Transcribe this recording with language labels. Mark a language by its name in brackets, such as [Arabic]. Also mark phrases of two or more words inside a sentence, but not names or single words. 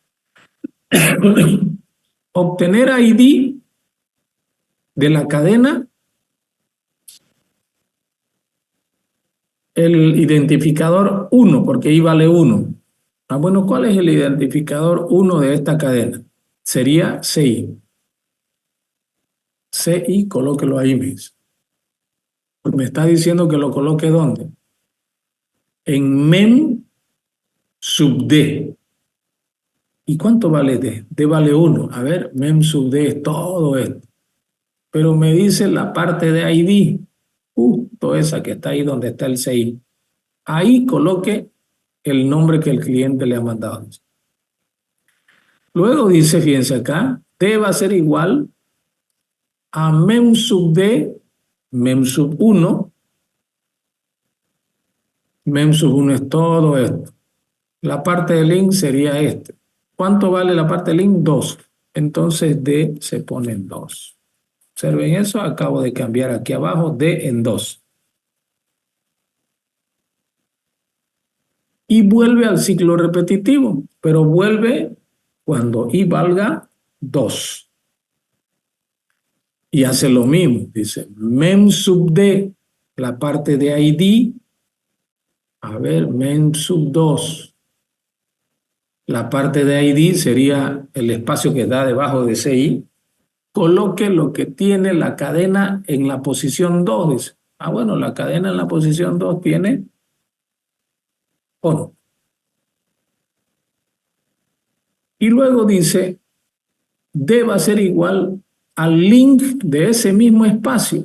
[Spanish] Obtener ID de la cadena, el identificador 1, porque I vale 1. Bueno, ¿cuál es el identificador 1 de esta cadena? Sería CI. CI, colóquelo ahí mismo. Me está diciendo que lo coloque ¿dónde? En mem sub d. ¿Y cuánto vale d? D vale 1. A ver, mem sub d es todo esto. Pero me dice la parte de ID, justo esa que está ahí donde está el CI. Ahí coloque el nombre que el cliente le ha mandado. Luego dice, fíjense acá, d va a ser igual a mem sub d, mem sub 1. Mem sub 1 es todo esto. La parte de link sería este. ¿Cuánto vale la parte de link? 2. Entonces D se pone en 2. Observen eso, acabo de cambiar aquí abajo D en 2. Y vuelve al ciclo repetitivo, pero vuelve cuando I valga 2. y hace lo mismo. Dice mem sub d, la parte de ID. A ver, mem sub 2. La parte de ID sería el espacio que da debajo de CI. Coloque lo que tiene la cadena en la posición 2. Dice. Ah, bueno, la cadena en la posición 2 tiene 1. Y luego dice, D va a ser igual al link de ese mismo espacio.